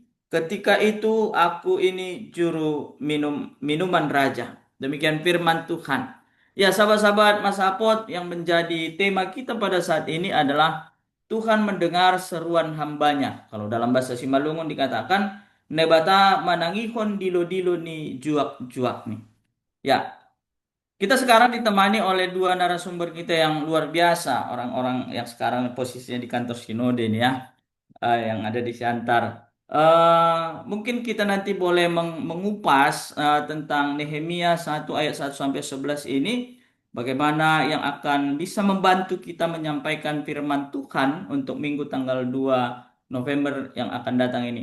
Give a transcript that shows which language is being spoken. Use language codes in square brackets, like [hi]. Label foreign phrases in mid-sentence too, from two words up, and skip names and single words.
[id] Ketika itu aku ini juru minuman raja. Demikian firman Tuhan. Ya, sahabat-sahabat Mas Apot, yang menjadi tema kita pada saat ini adalah Tuhan mendengar seruan hambanya. Kalau dalam bahasa Simalungun dikatakan, [bts] Nebata manangihon dilo-dilo ni juak-juak nih. [id] Ya, kita sekarang ditemani oleh dua narasumber kita yang luar biasa, orang-orang yang sekarang posisinya di kantor Sinode ini ya, yang ada di Siantar. Mungkin kita nanti boleh mengupas tentang Nehemia 1 ayat 1 sampai 11 ini, bagaimana yang akan bisa membantu kita menyampaikan firman Tuhan untuk Minggu tanggal 2 November yang akan datang ini.